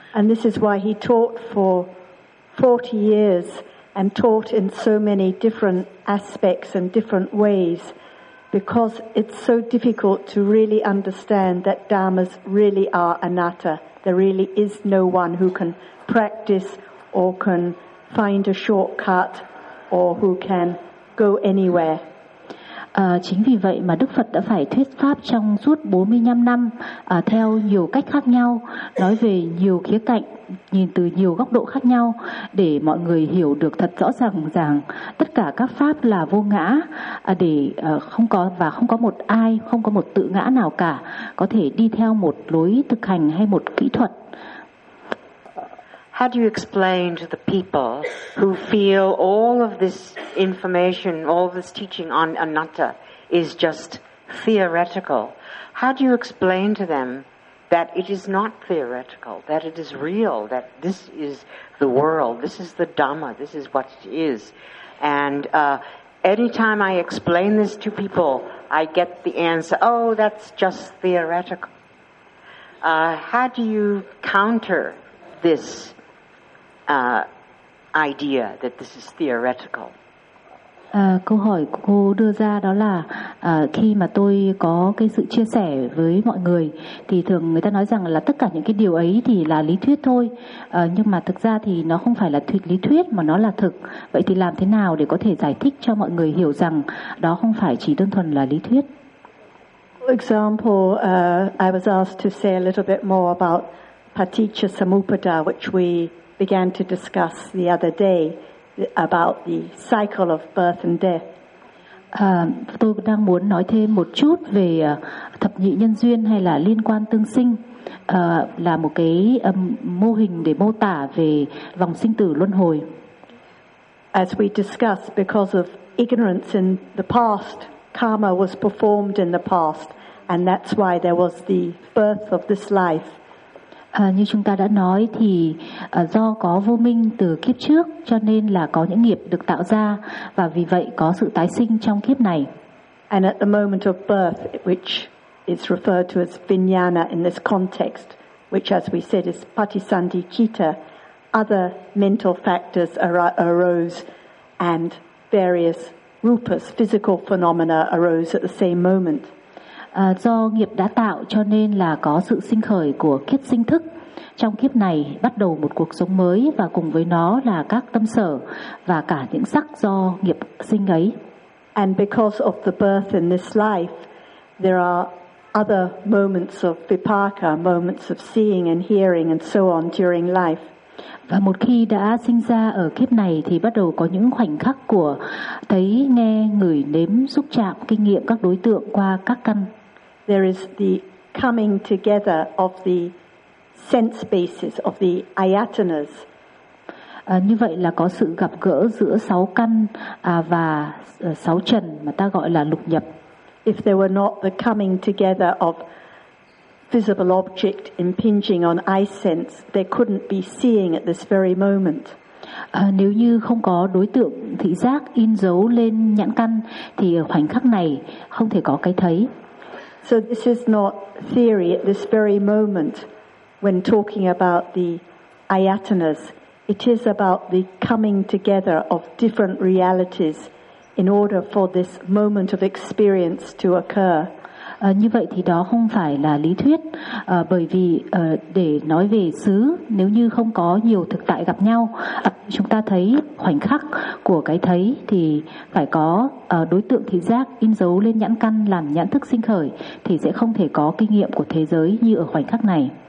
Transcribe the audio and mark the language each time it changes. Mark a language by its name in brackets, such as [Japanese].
[English] And this is why he taught for 40 years and taught in so many different aspects and different ways, because it's so difficult to really understand that dharmas really are anatta. There really is no one who can practice or can find a shortcut or who can go anywhere. [Vietnamese] Chính vì vậy mà Đức Phật đã phải thuyết pháp trong suốt 45 năm theo nhiều cách khác nhau, nói về nhiều khía cạnh, nhìn từ nhiều góc độ khác nhau, để mọi người hiểu được thật rõ ràng rằng tất cả các pháp là vô ngã, để không có và không có một ai, không có một tự ngã nào cả có thể đi theo một lối thực hành hay một kỹ thuật. [English] How do you explain to the people who feel all of this information, all of this teaching on anatta is just theoretical? How do you explain to them that it is not theoretical, that it is real, that this is the world, this is the Dhamma, this is what it is? And anytime I explain this to people, I get the answer, oh, that's just theoretical. How do you counter this idea that this is theoretical? [Vietnamese] Câu hỏi của cô đưa ra đó là khi mà tôi có cái sự chia sẻ với mọi người thì thường người ta nói rằng là tất cả những cái điều ấy thì là lý thuyết thôi, nhưng mà thực ra thì nó không phải là lý thuyết mà nó là thực. Vậy thì làm thế nào để có thể giải thích cho mọi người hiểu rằng đó không phải chỉ đơn thuần là lý thuyết? [English] For example, I was asked to say a little bit more about paticca samuppada, which we began to discuss the other day about the cycle of birth and death. [Vietnamese] Tôi đang muốn nói thêm một chút về thập nhị nhân duyên hay là liên quan tương sinh, là một cái mô hình để mô tả về vòng sinh tử luân hồi. [English] As we discussed, because of ignorance in the past, karma was performed in the past, and that's why there was the birth of this life. [Vietnamese] Như chúng ta đã nói thì do có vô minh từ kiếp trước cho nên là có những nghiệp được tạo ra và vì vậy có sự tái sinh trong kiếp này. [English] And at the moment of birth, which is referred to as vijnana in this context, which as we said is patisandhicitta, other mental factors arose and various rupas, physical phenomena arose at the same moment. [Vietnamese] Do nghiệp đã tạo cho nên là có sự sinh khởi của kiếp sinh thức. Trong kiếp này bắt đầu một cuộc sống mới và cùng với nó là các tâm sở và cả những sắc do nghiệp sinh ấy. [English] And because of the birth in this life, there are other moments of vipaka, moments of seeing and hearing and so on during life. [Vietnamese] Và một khi đã sinh ra ở kiếp này thì bắt đầu có những khoảnh khắc của thấy, nghe, ngửi, nếm, xúc chạm, kinh nghiệm các đối tượng qua các căn. [English] There is the coming together of the sense bases of the ayatanas. [Vietnamese] Như vậy là có sự gặp gỡ giữa sáu căn và sáu trần mà ta gọi là lục nhập. [English] If there were not the coming together of visible object impinging on eye sense, there couldn't be seeing at this very moment. [Vietnamese] Nếu như không có đối tượng thị giác in dấu lên nhãn căn thì ở khoảnh khắc này không thể có cái thấy. [English] So this is not theory at this very moment when talking about the ayatanas. It is about the coming together of different realities in order for this moment of experience to occur. [Vietnamese] Như vậy thì đó không phải là lý thuyết, bởi vì để nói về xứ, nếu như không có nhiều thực tại gặp nhau, chúng ta thấy khoảnh khắc của cái thấy thì phải có đối tượng thị giác in dấu lên nhãn căn làm nhãn thức sinh khởi thì sẽ không thể có kinh nghiệm của thế giới như ở khoảnh khắc này.